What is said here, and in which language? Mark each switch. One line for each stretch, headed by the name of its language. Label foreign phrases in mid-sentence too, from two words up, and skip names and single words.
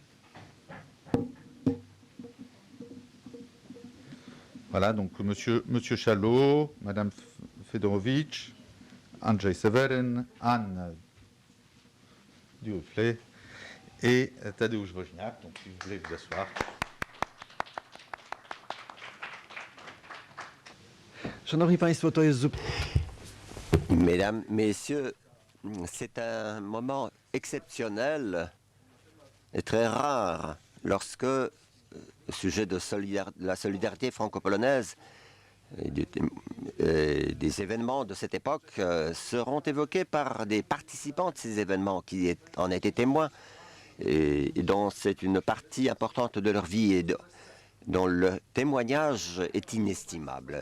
French: Voilà, donc monsieur Chalot, madame Fedorovitch, Andrzej Severin, Anne Duflé et Tadeusz Wojniak. Donc, si vous voulez vous asseoir.
Polish: Szanowni Państwo, to jest
French: Mesdames, Messieurs, c'est un moment exceptionnel et très rare lorsque, au sujet de la solidarité franco-polonaise, des événements de cette époque seront évoqués par des participants de ces événements qui en étaient témoins et dont c'est une partie importante de leur vie et dont le témoignage est inestimable.